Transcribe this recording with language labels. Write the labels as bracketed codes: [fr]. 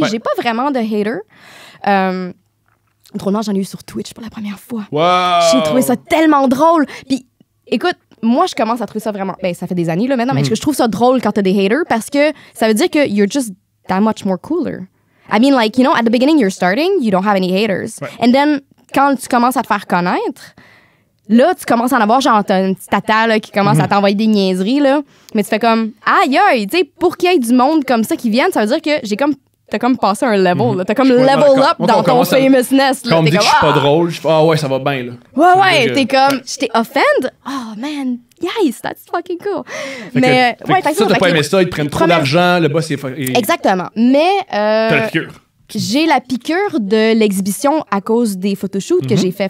[fr] Ouais. J'ai pas vraiment de hater. Drôlement, j'en ai eu sur Twitch pour la première fois. Wow. J'ai trouvé ça tellement drôle. Puis, écoute, moi, je commence à trouver ça vraiment... Ben, ça fait des années, là, maintenant, mais je trouve ça drôle quand t'as des haters parce que ça veut dire que [en] you're just that much more cooler. I mean, like, you know, at the beginning, you're starting, you don't have any haters. [fr] Ouais. [en] And then, [fr] quand tu commences à te faire connaître, là, tu commences à en avoir, genre, t'as une petite tata, là, qui commence à t'envoyer des niaiseries, là. Mais tu fais comme, aïe, aïe, tu sais, pour qu'il y ait du monde comme ça qui vienne, ça veut dire que t'as comme passé un level, là. T'as comme level up dans ton famousness, là. Quand on me dit que je suis pas drôle, je fais, ah ouais, ça va bien, là. Ouais, t'es comme, je t'ai offend? [en] Oh, man, yes, that's fucking cool. [fr] Mais, ouais, ça, t'as pas aimé ça, ils te prennent trop d'argent, le boss est... Exactement. Mais, t'as la piqûre. J'ai la piqûre de l'exhibition à cause des photoshoots que j'ai fait.